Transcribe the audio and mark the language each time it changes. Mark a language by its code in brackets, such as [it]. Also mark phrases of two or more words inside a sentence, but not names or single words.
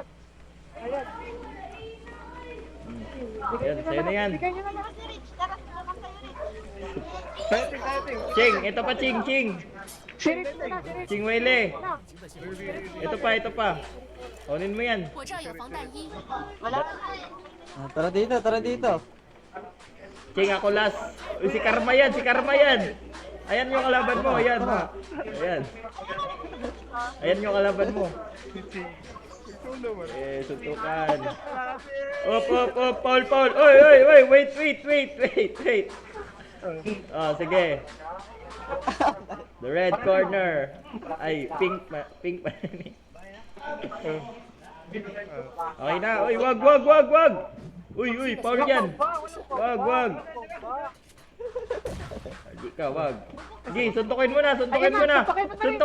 [tl] Ayan. Ayan, sa'yo na yan. Ibigay nyo na lahat. Si Rich, tara, naman kayo, Rich. Tayo, Ting, tayo, Ting. Ching, ito pa, Ching. Si Rich na, si Rich. Ching Wele. Na. Ito pa. Kunin mo yan. [zh] 我这儿有防弹衣。 [tl] Wala. Tara dito. Ching, ako last. Uy, si Karma yan. Ayan yung kalaban mo, ayan. Ayan. Ayan yung kalaban mo. Si Ching. Itulo mo. Suntukan. Op, Paul. Oy, wait. Oh, sige. [en] The red corner. [tl] Ay, pink pa. Okay na. Uy, wag. Uy, Paul yan. Wag. Hindi ka, wag. Sige, suntukin mo na. Suntukin mo na, Ching.